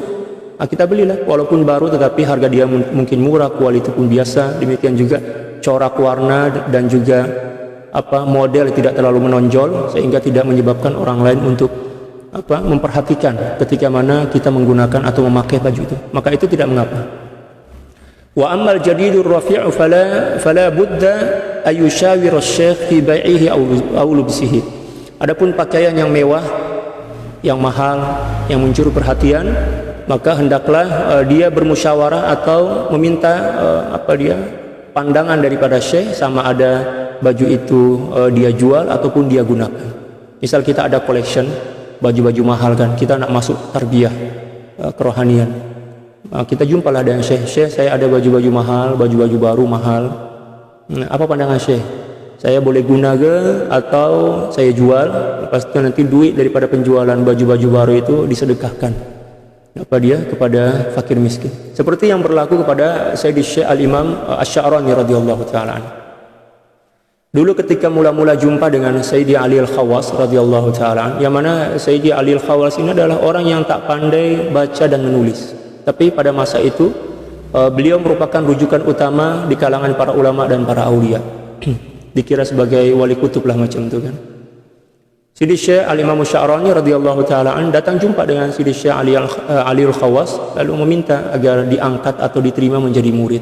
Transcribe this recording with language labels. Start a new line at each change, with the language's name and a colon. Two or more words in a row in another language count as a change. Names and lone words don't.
Malay: Nah, kita belilah, walaupun baru tetapi harga dia mungkin murah, kualitas pun biasa, demikian juga corak warna dan juga model tidak terlalu menonjol, sehingga tidak menyebabkan orang lain untuk memperhatikan ketika mana kita menggunakan atau memakai baju itu, maka itu tidak mengapa.
Arabic: وأما الجديد الرفيع فلا بد أن يشاور الشيخ في بيعه أو لبسه.
Malay: Adapun pakaian yang mewah, yang mahal, yang mencuri perhatian, maka hendaklah dia bermusyawarah atau meminta pandangan daripada syekh, sama ada baju itu dia jual ataupun dia gunakan. Misal kita ada collection baju-baju mahal kan, kita nak masuk tarbiyah kerohanian, kita jumpalah dengan syekh, saya ada baju-baju mahal, baju-baju baru mahal, apa pandangan syekh? Saya boleh guna ke atau saya jual? Lepas itu nanti duit daripada penjualan baju-baju baru itu disedekahkan kepada fakir miskin, seperti yang berlaku kepada Sayyidi Syekh Al-Imam Asy-Sya'rani
Arabic: رضي الله تعالى عنه.
Malay: Dulu ketika mula-mula jumpa dengan Sayyidi Ali Al-Khawas
Arabic: رضي الله تعالى,
Malay: yang mana Sayyidi Ali Al-Khawas ini adalah orang yang tak pandai baca dan menulis. Tapi pada masa itu beliau merupakan rujukan utama di kalangan para ulama dan para aulia. Dikira sebagai wali kutub lah macam itu kan. Sidi Syekh Al-Imam Sya'rani
Arabic: رضي الله تعالى
Malay: datang jumpa dengan Sidi Syekh Ali Al-Khawas, lalu meminta agar diangkat atau diterima menjadi murid.